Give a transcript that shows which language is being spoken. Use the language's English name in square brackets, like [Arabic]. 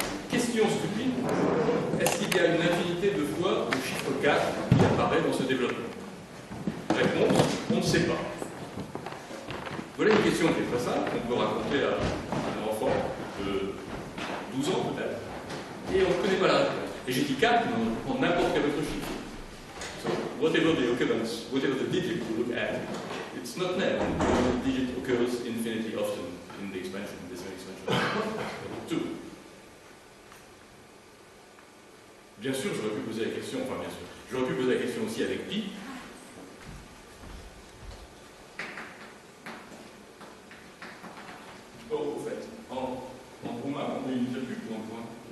[French] Question stupide. Est-ce qu'il y a une infinité de fois le chiffre 4 qui apparaît dans ce développement? Réponse, on ne sait pas. Voilà une question qui est très simple, qu'on peut raconter à un enfant de 12 ans peut-être, et on ne connaît pas la réponse. Et j'ai dit 4, mais on prend n'importe quel autre chiffre. [English] So, whatever the occurrence, whatever the digit you look at, it's not net. The digit occurs infinitely often in the expansion, in this expansion. [French] 2. Bien sûr, j'aurais pu poser la question, enfin bien sûr, j'aurais pu poser la question aussi avec pi. Oh, au fait, en roumain, on met une virgule ou un point?